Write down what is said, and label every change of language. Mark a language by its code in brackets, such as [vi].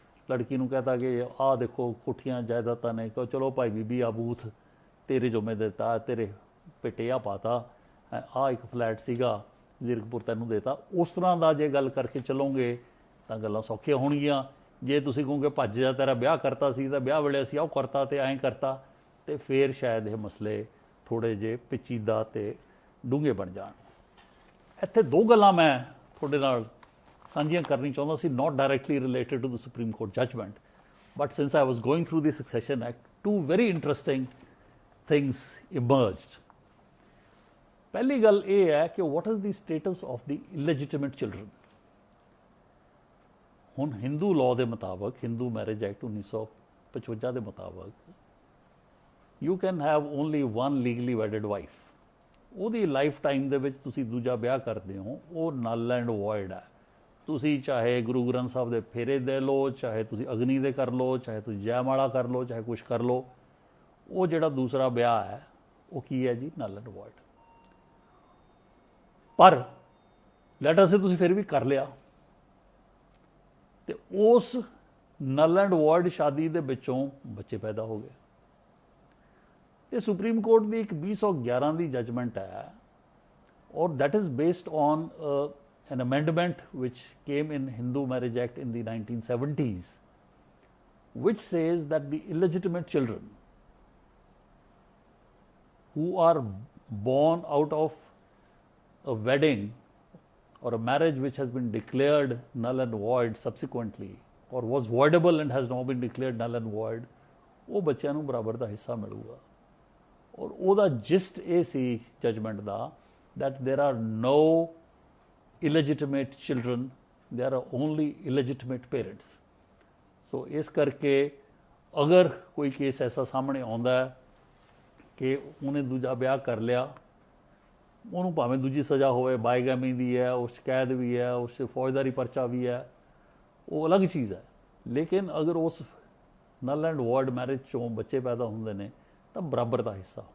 [pa] ਲੜਕੀ ਨੂੰ ਕਹਤਾ ਕਿ ਆਹ ਦੇਖੋ ਕੋਠੀਆਂ ਜਾਇਦਾਦਾਂ ਨੇ, ਕਹੋ ਚਲੋ ਭਾਈ ਬੀਬੀ ਆ ਬੂਥ ਤੇਰੇ ਜੁਮੇ ਦਿੱਤਾ, ਤੇਰੇ ਪਿੱਟੇ ਆ ਪਾਤਾ, ਆਹ ਇੱਕ ਫਲੈਟ ਸੀਗਾ ਜ਼ੀਰਕਪੁਰ ਤੈਨੂੰ ਦੇਤਾ। ਉਸ ਤਰ੍ਹਾਂ ਦਾ ਜੇ ਗੱਲ ਕਰਕੇ ਚੱਲੋਗੇ ਤਾਂ ਗੱਲਾਂ ਸੌਖੀਆਂ ਹੋਣਗੀਆਂ। ਜੇ ਤੁਸੀਂ ਕਹੋਗੇ ਭੱਜ ਜਾ, ਤੇਰਾ ਵਿਆਹ ਕਰਤਾ ਸੀ ਤਾਂ ਵਿਆਹ ਵੇਲੇ ਅਸੀਂ ਆਹ ਕਰਤਾ ਤੇ ਐਂ ਕਰਤਾ, ਤੇ ਫਿਰ ਸ਼ਾਇਦ ਇਹ ਮਸਲੇ ਥੋੜ੍ਹੇ ਜਿਹੇ ਪੇਚੀਦਾ ਤੇ ਡੂੰਘੇ ਬਣ ਜਾਣ। ਇੱਥੇ ਦੋ ਗੱਲਾਂ ਮੈਂ ਤੁਹਾਡੇ ਨਾਲ ਸਾਂਝੀਆਂ ਕਰਨੀ ਚਾਹੁੰਦਾ ਸੀ, [en] not directly related to the Supreme Court judgment, but since I was going through the Succession Act, two very interesting things emerged. [pa] ਪਹਿਲੀ ਗੱਲ ਇਹ ਹੈ ਕਿ [en] what is the status of the illegitimate children? [pa] ਹੁਣ ਹਿੰਦੂ ਲਾਅ ਦੇ ਮੁਤਾਬਕ, Hindu marriage act 1955 ਦੇ ਮੁਤਾਬਕ, [en] you can have only one legally wedded wife. [pa] ਉਹਦੀ ਲਾਈਫ ਟਾਈਮ ਦੇ ਵਿੱਚ ਤੁਸੀਂ ਦੂਜਾ ਵਿਆਹ ਕਰਦੇ ਹੋ, ਉਹ ਨਲ ਐਂਡ ਵੋਇਡ ਹੈ। ਤੁਸੀਂ ਚਾਹੇ ਗੁਰੂ ਗ੍ਰੰਥ ਸਾਹਿਬ ਦੇ ਫੇਰੇ ਦੇ ਲਓ, ਚਾਹੇ ਤੁਸੀਂ ਅਗਨੀ ਦੇ ਕਰ ਲਓ, ਚਾਹੇ ਤੁਸੀਂ ਜੈਮਾਲਾ ਕਰ ਲਓ, ਚਾਹੇ ਕੁਛ ਕਰ ਲਓ, ਉਹ ਜਿਹੜਾ ਦੂਸਰਾ ਵਿਆਹ ਹੈ ਉਹ ਕੀ ਹੈ ਜੀ, ਨਲ ਐਂਡ ਵੋਇਡ। ਪਰ [en] let us say [pa] ਤੁਸੀਂ ਫਿਰ ਵੀ ਕਰ ਲਿਆ, ਤੇ ਉਸ ਨਲ ਐਂਡ ਵੋਇਡ ਸ਼ਾਦੀ ਦੇ ਵਿੱਚੋਂ ਬੱਚੇ ਪੈਦਾ ਹੋ ਗਏ। ਇਹ ਸੁਪਰੀਮ ਕੋਰਟ ਦੀ ਇੱਕ 2011 ਦੀ ਜਜਮੈਂਟ ਹੈ, ਔਰ [en] that is based on an amendment which came in Hindu Marriage Act in the 1970s, which says that the illegitimate children who are born out of a wedding or a marriage which has been declared null and void subsequently, or was voidable and has now been declared null and void, [pa] ਉਹ ਬੱਚਿਆਂ ਨੂੰ ਬਰਾਬਰ ਦਾ ਹਿੱਸਾ ਮਿਲੂਗਾ। ਔਰ ਉਹਦਾ gist ਇਹ ਸੀ judgement ਦਾ, [en] that there are no illegitimate children, there are only illegitimate parents. [pa] ਸੋ ਇਸ ਕਰਕੇ ਅਗਰ ਕੋਈ ਕੇਸ ਐਸਾ ਸਾਹਮਣੇ ਆਉਂਦਾ ਹੈ ਕਿ ਉਹਨੇ ਦੂਜਾ ਵਿਆਹ ਕਰ ਲਿਆ, ਉਹਨੂੰ ਭਾਵੇਂ ਦੂਜੀ ਸਜ਼ਾ ਹੋਵੇ, ਬਾਈਗੈਮੀ ਦੀ ਹੈ, ਉਸ ਕੈਦ ਵੀ ਹੈ, ਉਸ ਫੌਜਦਾਰੀ ਪਰਚਾ ਵੀ ਹੈ, ਉਹ ਅਲੱਗ ਚੀਜ਼ ਹੈ। ਲੇਕਿਨ ਅਗਰ ਉਸ ਨਲ ਐਂਡ ਵੋਇਡ ਮੈਰਿਜ 'ਚੋਂ ਬੱਚੇ ਪੈਦਾ ਹੁੰਦੇ ਨੇ ਤਾਂ ਬਰਾਬਰ ਦਾ ਹਿੱਸਾ।